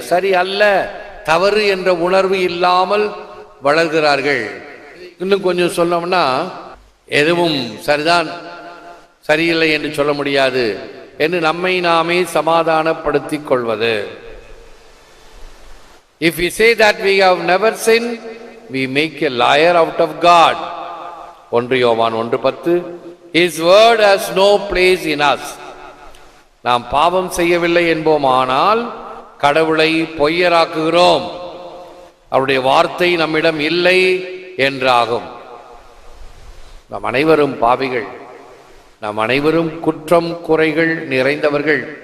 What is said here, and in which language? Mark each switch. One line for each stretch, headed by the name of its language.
Tamil: சரி அல்ல, தவறு என்ற உணர்வு இல்லாமல் வளர்கிறார்கள். இன்னும் கொஞ்சம் சொல்லணும்னா எதுவும் சரிதான் சரியில்லை என்று சொல்ல முடியாது என்று நம்மை நாமே சமாதானப்படுத்திக் கொள்வது.
English: If we say that we have never sinned, we make a liar out of God. 1 யோவான் 1:10. His word has no place in us.
Tamil: நாம் பாவம் செய்யவில்லை என்போமானால் கடவுளை பொய்யராக்குகிறோம், அவருடைய வார்த்தை நம்மிடம் இல்லை என்றாகும். நாம் அனைவரும் பாவிகள், நாம் அனைவரும் குற்றம் குறைகள் நிறைந்தவர்கள்.